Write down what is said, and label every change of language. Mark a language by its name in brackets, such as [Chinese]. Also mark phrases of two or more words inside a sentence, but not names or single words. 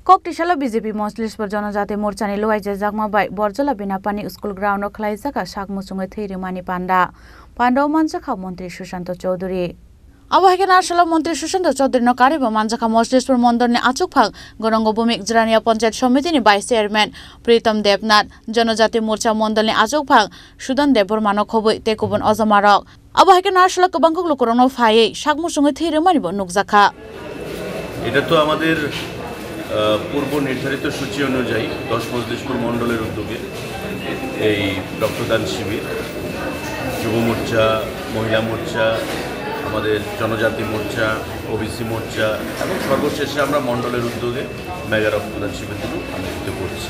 [Kok Borok] कक्टिशाला बीजेपी मजलिसफोर जनजाति मोर्चानि लुवाइजे जागमाबाय बरजला बिनापानि स्कुल ग्राउन्डआव खालायजागा सागमुसुङै थैरिमानि पान्डाव मानजाखा मन्त्री सुशान्त चौधुरी आबहावा नार्सला मन्त्री सुशान्त चौधुरी कारिबो मानजाखा मजलिसफोर मन्दरनि आचुकफाग गरंग भूमिक जिरानिया पंचायत समितिनि भाइस चेयरमैन प्रीतम देवनाथ जनजाति मोर्चा मण्डलनि आचुकफाग सुदान देबरमानो खबै तेकुबन अजमारक आबहावा नार्सला गोबांखौ लुकरनो फायै सागमुसुङै थैरिमानिबो नुकजाखा [Bangla] এটা তো আমাদের পূর্ব নির্ধারিত সূচি অনুযায়ী 10 মজলিসপুর মণ্ডলের উদ্যোগে এই রক্তদান শিবির যুব মোর্চা মহিলা মোর্চা আমাদের জনজাতি মোর্চা ওবিসি মোর্চা এবং সর্বশেষে আমরা মণ্ডলের উদ্যোগে মেগা রক্তদান শিবিরগুলো অনুষ্ঠিত করছি।